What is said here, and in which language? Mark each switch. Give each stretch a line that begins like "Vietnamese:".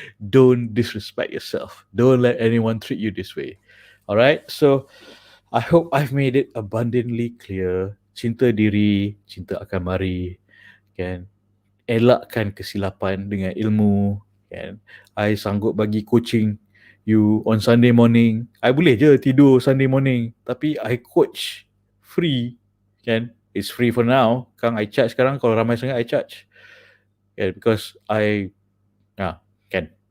English: Don't disrespect yourself. Don't let anyone treat you this way. All right? So, I hope I've made it abundantly clear.
Malay: Cinta diri, cinta akan mari. Kan? Elakkan kesilapan dengan ilmu. Kan?
English: I
Malay: sanggup bagi
English: coaching you on Sunday morning. I
Malay: boleh je tidur
English: Sunday morning.
Malay: Tapi
English: I coach free.
Malay: Kan?
English: It's free for now.
Malay: Kang,
English: I charge
Malay: sekarang. Kalau ramai sangat,
English: I charge. Because can.